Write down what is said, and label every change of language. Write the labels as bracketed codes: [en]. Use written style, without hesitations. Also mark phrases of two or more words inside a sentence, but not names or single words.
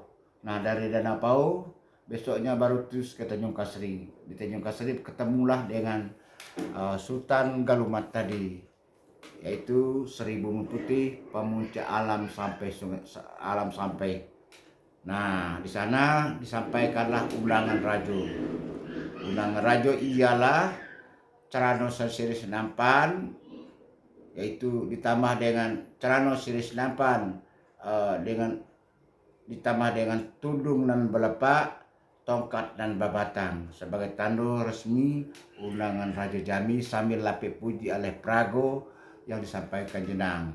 [id] Nah, dari Danau Pau besoknya baru terus ke Tanjung Kasri. Di Tanjung Kasri ketemulah dengan Sultan Galumat tadi, yaitu Sri Bumi Putih, pemuncak alam sampai. Nah, di sana disampaikanlah undangan rajo. Undangan rajo ialah Carano Siri Senampan, yaitu ditambah dengan Carano Siri Senampan ditambah dengan tudung dan belepak, tongkat dan babatang sebagai tanda resmi undangan Raja Jambi sambil lapik puji oleh Prago yang disampaikan Jenang.